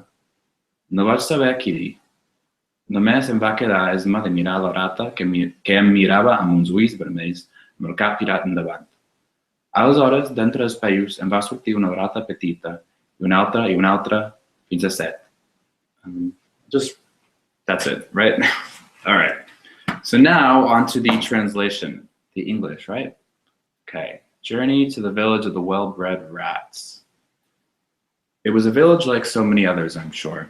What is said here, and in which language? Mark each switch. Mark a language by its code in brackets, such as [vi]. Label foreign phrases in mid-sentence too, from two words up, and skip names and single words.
[ca] No vaig saber què dir. Només em va quedar esma de mirar la rata que em mirava amb uns ulls vermells amb el cap tirat endavant. Aleshores, d'entre els peus em va sortir una rata petita I una altra fins a 7. [en] Just, that's it, right? All right. So now on to the translation, the English, right? Okay. Journey to the Village of the Well-Bred Rats. It was a village like so many others, I'm sure.